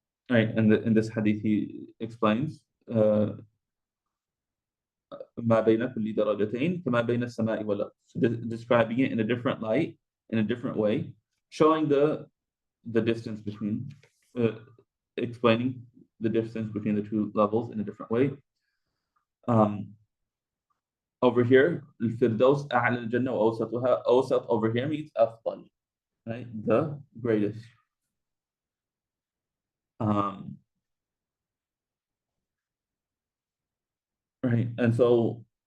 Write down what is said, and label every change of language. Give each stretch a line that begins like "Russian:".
English: Right, and in this hadith he explains,
Arabic: ما بين كل درجتين كما بين السماء والأرض.
English: So describing it in a different light, in a different way, showing the distance between, explaining the distance between the 2 levels in a different way. Over here,
Arabic: الفردوس أعلى الجنة وأوسطها.
English: أوسط over here means أفضل, right? The greatest. Right, and so